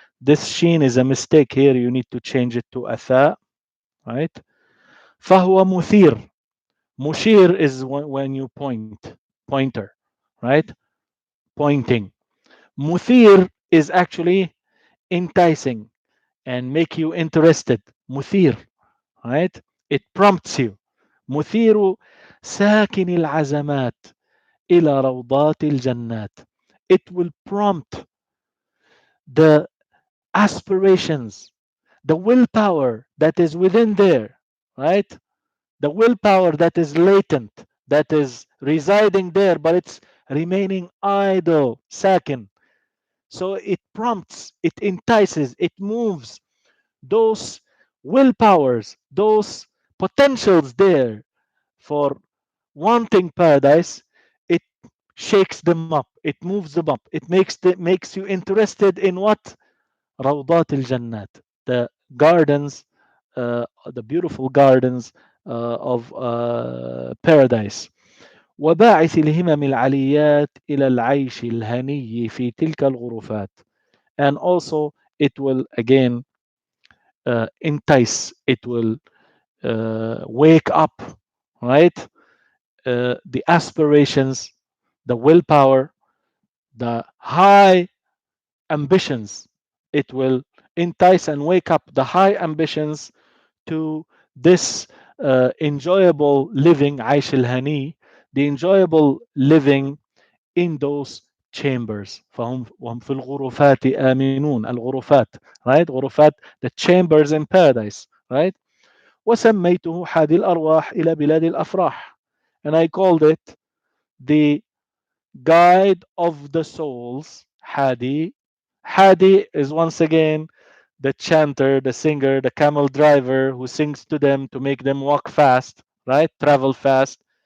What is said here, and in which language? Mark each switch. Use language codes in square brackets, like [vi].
[en] This sheen is a mistake here. You need to change it to a tha, right? [ar] فهو مثير. [en] Mushir is when you point, pointer, right? Pointing. Muthir is actually enticing and make you interested. Muthir, right? It prompts you. [ar] مثير ساكن العزمات إلى روضات الجنات. [en] It will prompt the aspirations, the willpower that is within there, right? The willpower that is latent, that is residing there, but it's remaining idle, sakin. So it prompts, it entices, it moves those willpowers, those potentials there for wanting paradise. It shakes them up, it moves them up, it makes you interested in what? Rawdat al Jannat, the gardens, the beautiful gardens of paradise. [ar] وباعث الهمم العليات إلى العيش الهني في تلك الغرفات. [en] And also it will again entice, it will wake up, right? The aspirations, the willpower, the high ambitions. It will entice and wake up the high ambitions to this enjoyable living, [ar] عيش الهني, [en] the enjoyable living in those chambers. [ar] فهم وهم في الغرفات آمنون. [en] الغرفات, right? غرفات, the chambers in paradise, right? [ar] وسميته حادي الأرواح إلى بلاد الأفراح. [en] And I called it the guide of the souls. Hadi. Hadi is once again the chanter, the singer, the camel driver who sings to them to make them walk fast, right? Travel fast.